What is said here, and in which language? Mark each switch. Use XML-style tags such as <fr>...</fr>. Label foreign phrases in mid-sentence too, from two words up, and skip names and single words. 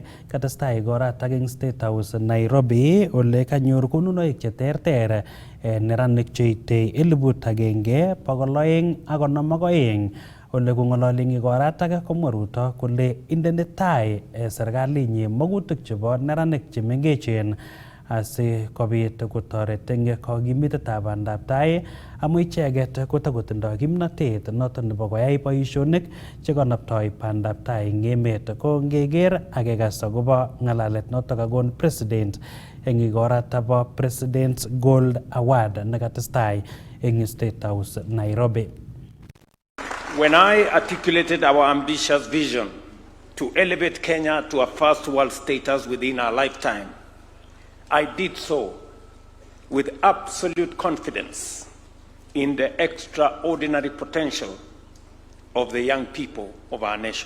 <kln>Katestai igorata eng State House Nairobi ole kanyor konunoik cheterter neranik cheite 1,252 ole kong'ololi eng igorata komwa Ruto kole indene tai serikalinyi magutik chebo neranik chemengechen asikobit kotoret eng kokimitetab bandab tai amu icheget kotokotindoi kimnotet noton nebo koyai boisionik chekonoptoi bandab tai eng emet. Ko ngeker akekas akobo ng'alalet notok kakon president eng igorata bo President's Gold Award nekatestai eng State House Nairobi.</kln> <en>When I articulated our ambitious vision to elevate Kenya to a first world status within our lifetime, I did so with absolute confidence in the extraordinary potential of the young people of our nation.</en>